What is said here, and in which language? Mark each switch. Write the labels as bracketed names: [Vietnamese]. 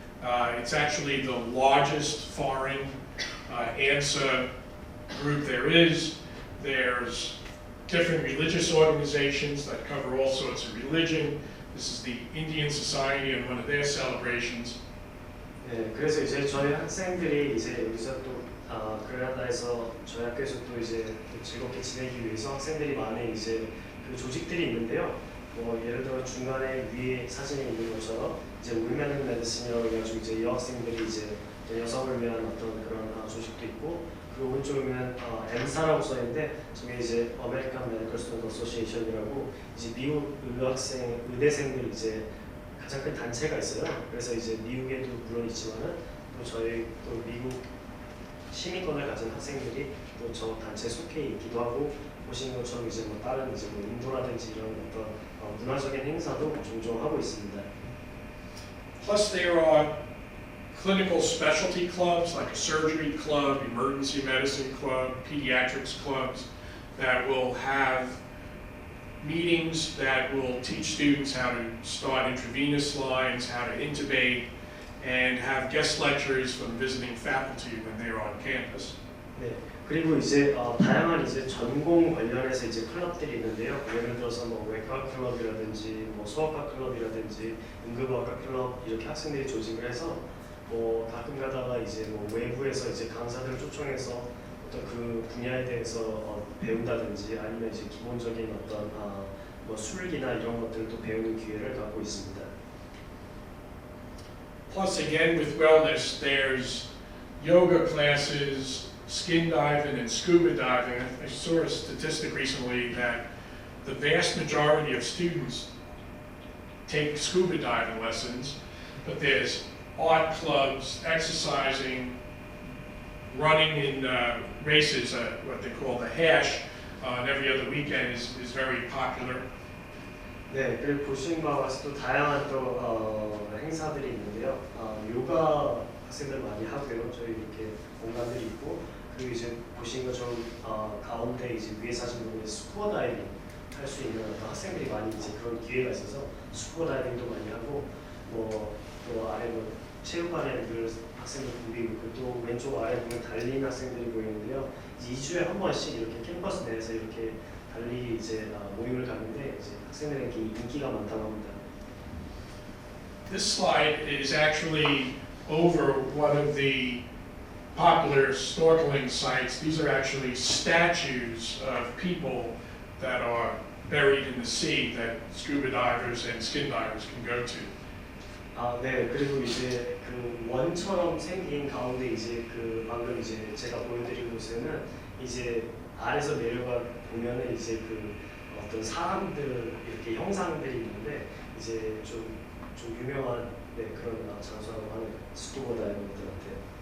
[English] It's actually the largest foreign ANSA group there is. There's different religious organizations that cover all sorts of religion. This is the Indian Society and one of their celebrations. [Korean] 네, 그래서 이제 저희 학생들이 이제 여기서 또 그라나다에서 저희 학교에서 또 이제 또 즐겁게 지내기 위해서 학생들이 많은 이제 그 조직들이 있는데요. 뭐 예를 들어 중간에 위에 사진에 있는 것처럼 이제 Women in Medicine이라고 해가지고 이제 여학생들이 이제 여성을 위한 어떤 그런 조직도 있고, 그리고 오른쪽에 보면 M사라고 써있는데 저게 이제 American Medical Student Association이라고 이제 미국 의대생들 이제 가장 큰 단체가 있어요. 그래서 이제 미국에도 물론 있지만은 또 저희 또 미국 시민권을 가진 학생들이 또 저 단체에 속해 있기도 하고, 보시는 것처럼 이제 뭐 다른 이제 뭐 인도라든지 이런 어떤 문화적인 행사도 종종 하고 있습니다. [English] Plus there are clinical specialty clubs like a surgery club, emergency medicine club, pediatrics clubs that will have meetings that will teach students how to start intravenous lines, how to intubate, and have guest lectures from visiting faculty when they're on campus. [Korean] 네, 그리고 이제 다양한 이제 전공 관련해서 이제 클럽들이 있는데요. 예를 들어서 뭐 외과 클럽이라든지 뭐 소아과 클럽이라든지 응급의학과 클럽 이렇게 학생들이 조직을 해서 뭐 가끔 가다가 이제 뭐 외부에서 이제 강사들을 초청해서 어떤 그 분야에 대해서 배운다든지 아니면 이제 기본적인 어떤 뭐 술기나 이런 것들을 또 배우는 기회를 갖고 있습니다. [English] Plus again with wellness there's yoga classes, skin diving and scuba diving. I saw a statistic recently that the vast majority of students take scuba diving lessons, but there's art clubs, exercising, running in races, what they call the hash, every other weekend is very popular. [Korean] 네, 그리고 보신 바와 같이 또 다양한 또 행사들이 있는데요. 요가 학생들 많이 하고요. 저희 이렇게 공간들이 있고, 그리고 이제 보신 것처럼 가운데 이제 위에 사진 보면 스쿠버 다이빙 할 수 있는 학생들이 많이 이제 그런 기회가 있어서 스쿠버 다이빙도 많이 하고, 뭐 또 아래 뭐 체육관에 늘 학생들 모이고 있고, 또 왼쪽 아래 보면 달리는 학생들이 보이는데요. 2주에 한 번씩 이렇게 캠퍼스 내에서 이렇게 달리 이제 모임을 가는데 이제 학생들에게 인기가 많다고 합니다. [English] This slide is actually over one of the popular snorkeling sites. These are actually statues of people that are buried in the sea that scuba divers and skin divers can go to. [Korean] 네, 그리고 이제 그 원처럼 생긴 가운데 이제 그 방금 이제 제가 보여드린 곳에는 이제 아래서 내려가 보면은 이제 그 어떤 사람들 이렇게 형상들이 있는데 이제 좀 유명한 그런 장소라고 하는 스쿠버 다이버들한테.